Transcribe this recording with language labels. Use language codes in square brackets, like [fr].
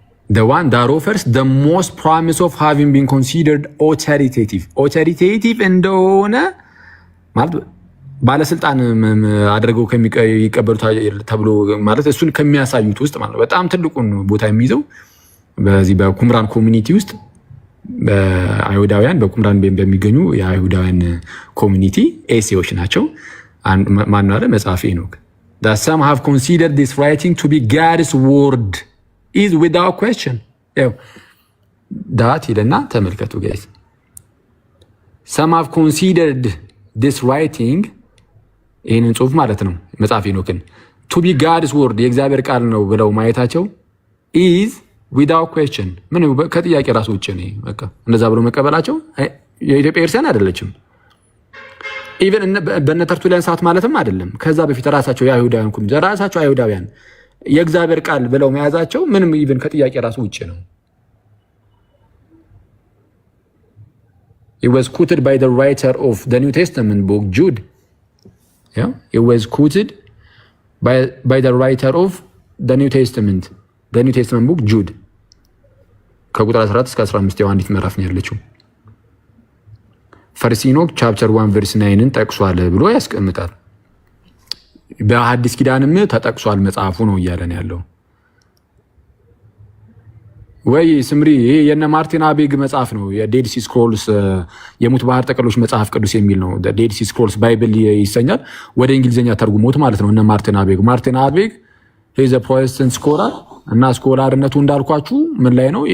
[en] The one that offers the most promise of having been considered authoritative [am] እንደሆነ ማለት ባለስልጣን አድርገው ከሚቀበሉት ተብሎ ማለት እሱን ከሚያሳዩት ውስጥ ማለት በጣም ትልቁን ቦታ የሚይዘው በዚህ በቁምራን ኮሚኒቲ ውስጥ በአይሁዳውያን በቁምራን በሚገኙ የአይሁዳውያን ኮሚኒቲ ኤሴዎች ናቸው። ማን አለ መጽሐፍ ሄኖክ [en] that some have considered this writing to be God's word is without question. [am] that ይለና ተመልከቱ guys. [en] Some have considered this writing [am] ይህንን ጽሁፍ ማለት ነው መጽሐፈ ሄኖክን [en] to be God's word [am] የእግዚአብሔር ቃል ነው ብለው ማየታቸው [en] is without question [am] ምን ከጥያቄ ራሱ ውጭ ነው። በቃ እንደዛ ብሎ መቀበላቸው የኢትዮጵያ ክርስቲያን አይደለችም። ኢቨን በነተርቱሊያን ሰዓት ማለትም አይደለም። ከዛ በፊት ራሳቸው የአይሁዳውያን ኩን ራሳቸው አይሁዳውያን የእግዚአብሔር ቃል ብለው መያዛቸው ምንም ኢቨን ከጥያቄ ራሱ ውጭ ነው። [en] It was quoted by the writer of the New Testament book Jude. Yeah, it was quoted by the writer of the New Testament book Jude. [am] ከቁጥር 14 እስከ 15 ያው አንዲት ምዕራፍ ነው ያለችው። ፈርስት ሄኖክ ቻፕተር 1 ቨርስ 9ን ጠቅሷል ብሎ ያስቀምጣል። በሐዲስ ኪዳንም ተጠቅሷል መጽሐፉ ነው እያለን ያለው። ወይ ስምሪ ይሄ የነ ማርቲን አቤግ መጽሐፍ ነው የዴድ ሲ ስክሮልስ የሙት ባህር ጠቅሎች መጽሐፍ ቅዱስ የሚል ነው። ዴድ ሲ ስክሮልስ ባይብል ይሰኛል። ወደ እንግሊዘኛ ተርጉሞት ማለት ነው እነ ማርቲን አቤግ ሄዘ ፕሮቴስታንት ስኮላር እና ስኮላርነቱ እንዳልኳችሁ ምን ላይ ነው?